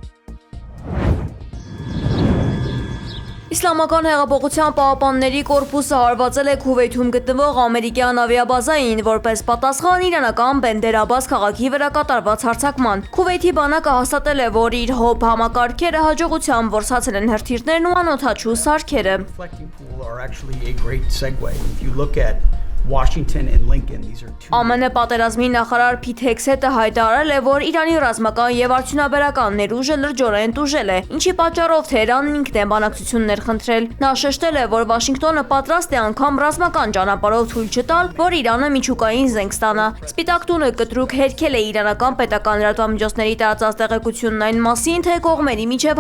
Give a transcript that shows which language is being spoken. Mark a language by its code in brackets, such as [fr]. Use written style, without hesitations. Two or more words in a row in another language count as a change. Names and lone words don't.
[hy] Իսլամական հեղափոխության պահապանների կորպուսը հարվածել է Քուվեյթում գտնվող ամերիկյան ավիաբազային, որպես պատասխան իրանական Բենդեր Աբբաս քաղաքի վրա կատարված հարձակման։ Քուվեյթի բանակը հաստատել է, որ իր հոբ համակարգերը հաջողությամբ որսացել են հրթիռներն ու անօդաչու սարքերը։ [en] Washington and Lincoln, these are two. [hy] ԱՄՆ պատերազմի նախարար Փիթ Հեքսեթը հայտարարել է, որ Իրանի ռազմական եւ արդյունաբերական ներուժը լրջորեն տուժել է, ինչի պատճառով Թեհրանն ինքն է բանակցություններ խնդրել։ Նա շեշտել է, որ Վաշինգտոնը պատրաստ է անգամ ռազմական ճանապարհով թույլ չտալ, որ Իրանը միջուկային զենք ստանա։ Սպիտակ տունը կտրուկ հերքել է իրանական պետական լրատվամիջոցների տարածած տեղեկությունն այն մասին, թե կողմերի միջև